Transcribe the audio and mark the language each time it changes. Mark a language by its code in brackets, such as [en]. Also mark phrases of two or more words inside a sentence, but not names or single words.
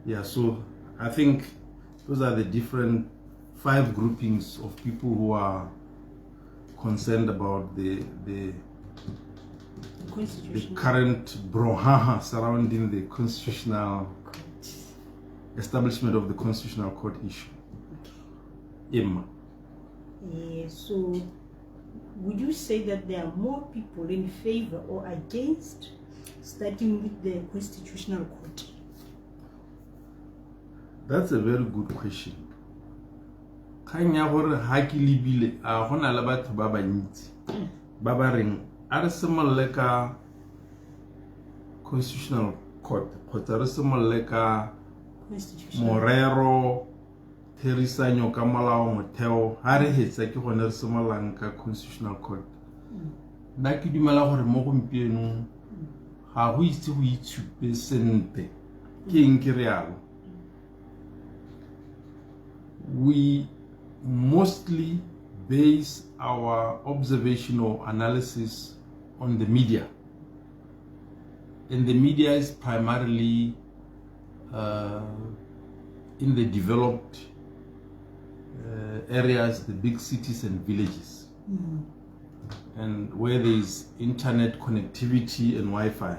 [en] Yeah, so I think those are the different 5 groupings of people who are concerned about the current brouhaha surrounding the constitutional establishment of the Constitutional Court issue. Emma. Yeah, so would you say that there are more people in favor or against starting with the Constitutional Court? That's a very good question. [tn] Kanya gore ha ke lebile a gona le batho ba bantsi ba ba reng a re semolle ka Constitutional Court kgotsa re semolle ka morero therisanyo ka molao motheo ha re hetsa ke gone re semollang ka Constitutional Court. Nna ke dumela gore mo gompieno ga go itse go itshupe sente ke eng ke realo. [en] We mostly base our observational analysis on the media, and the media is primarily in the developed areas, the big cities and villages, and where there is internet connectivity and Wi-Fi.